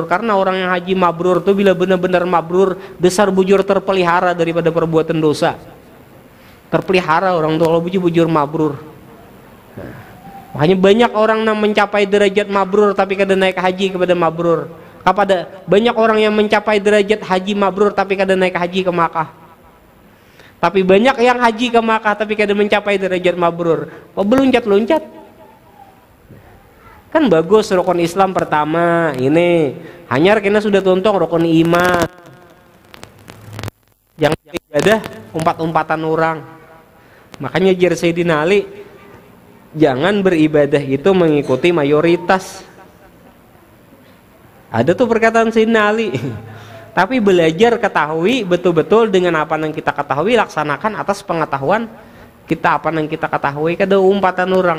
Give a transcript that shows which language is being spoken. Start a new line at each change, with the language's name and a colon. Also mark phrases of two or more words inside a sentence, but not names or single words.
Indonesian: Karena orang yang haji mabrur itu bila benar-benar mabrur, besar bujur terpelihara daripada perbuatan dosa. Terpelihara orang tuh kalau bujur mabrur. Makanya banyak orang yang mencapai derajat mabrur tapi kada naik haji kepada mabrur. Banyak orang yang mencapai derajat haji mabrur tapi kada naik haji ke Makkah. Tapi banyak yang haji ke Makkah tapi kada mencapai derajat mabrur.
Banjar: Beluncat-luncat.
Indonesian: Kan bagus rukun Islam pertama ini.
Banjar: Hanyar kena sudah tontong rukun iman. Jangan ibadah umpat-umpatan orang.
Indonesian: Makanya jar Sayyidina Ali, jangan beribadah itu mengikuti mayoritas. Ada tuh perkataan Sayyidina Ali. Tapi belajar ketahui betul-betul dengan apa yang kita ketahui, laksanakan atas pengetahuan kita apa yang kita ketahui,
Banjar: kada umpatan
Indonesian: orang.